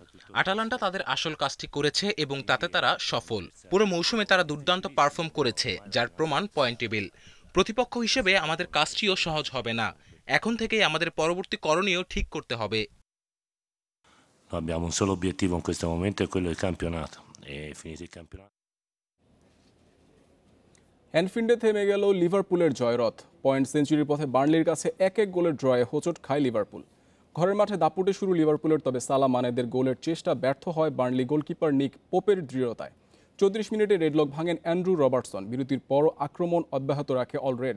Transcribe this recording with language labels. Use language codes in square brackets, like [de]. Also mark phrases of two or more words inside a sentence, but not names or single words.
[bn] আটালান্টা তাদের আসল কাজটি করেছে এবং তাতে তারা সফল। পুরো মৌসুমে তারা দুর্দান্ত পারফর্ম করেছে, যার প্রমাণ পয়েন্ট টেবিল। প্রতিপক্ষ হিসেবে আমাদের কাজটিও সহজ হবে না। এখন থেকেই আমাদের পরবর্তী করণীয় ঠিক করতে হবে। [it] Abbiamo un solo obiettivo in questo momento, è quello del campionato. E finito il campionato. [bn] অ্যানফিল্ডে থেমে গেল লিভারপুলের জয়রথ। পয়েন্ট সেঞ্চুরির পথে বার্নলির কাছে 1-1 গোলের ড্রয়ে হোঁচট খায় লিভারপুল। ঘরের মাঠে দাপুটে শুরু লিভারপুলের, তবে সালা মানেদের গোলের চেষ্টা ব্যর্থ হয় বার্নলি গোলকিপার নিক পোপের দৃঢ়তায়। 34 মিনিটে রেডলক ভাঙেন অ্যান্ড্রু রবার্টসন। বিরতির পরও আক্রমণ অব্যাহত রাখে অল রেডস।